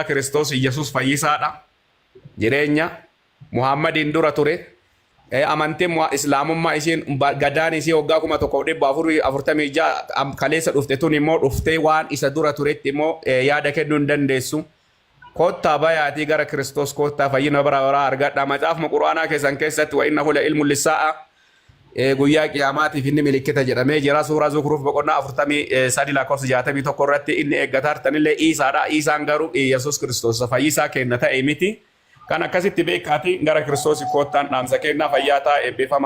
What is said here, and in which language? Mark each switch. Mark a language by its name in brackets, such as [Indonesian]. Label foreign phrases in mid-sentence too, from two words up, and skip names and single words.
[Oromo] Kiristoos Yesuus fayyisaadha. Jireenya Muhammadiin dura ture amantiin islaamummaa isiin gadaan isii waggaa 1446 kaleessa dhufte tun immoo dhuftee waan isa dura turetti immoo yaada kennuu hin dandeessu. Kottaa bayaatii gara Kiristoos kottaa fayyina bara baraa argadha. Macaafuma quraanaa keessan keessatti [Arabic] وإنه لعلم للساعة [Oromo] guyyaa qiyaamaatiif inni milikkita jedhamee jira. Suuraa Zukruuf boqonnaa 43 lakkoofsa 61 irratti inni eeggataa jirtanillee Iisaadha. Iisaan garuu Yesuus Kiristoos fayyisaa kenna ta'e miti. Kan akkasitti beekaati gara Kiristoos kottaan dhaamsa kennaa fayyaa ta'a eebbifama.